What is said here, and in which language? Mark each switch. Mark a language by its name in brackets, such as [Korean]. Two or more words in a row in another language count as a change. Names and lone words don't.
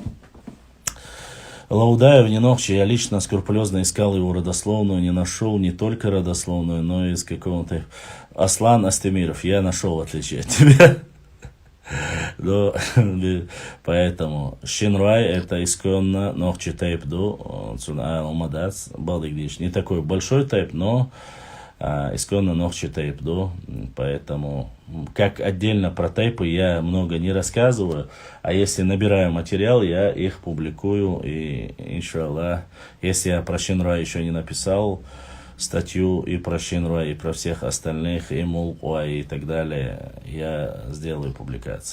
[Russian] Лаудаев Нинохчи, я лично скрупулезно искал его родословную, не нашел не только родословную, но и из какого-то... Аслан Астемиров, я нашел, в отличие от тебя. Но, поэтому Шинрай это исконно Нохчи тайп до Алмадац, Балдыгдиш. Не такой большой тайп, но исконно Нохчи тайп до. Поэтому, как отдельно про тайпы я много не рассказываю, а если набираю материал, я их публикую. И, иншаллах, если я про Шинрай еще не написал статью и про Шинрай, и про всех остальных, и Мулкуа, и так далее, я сделаю публикации.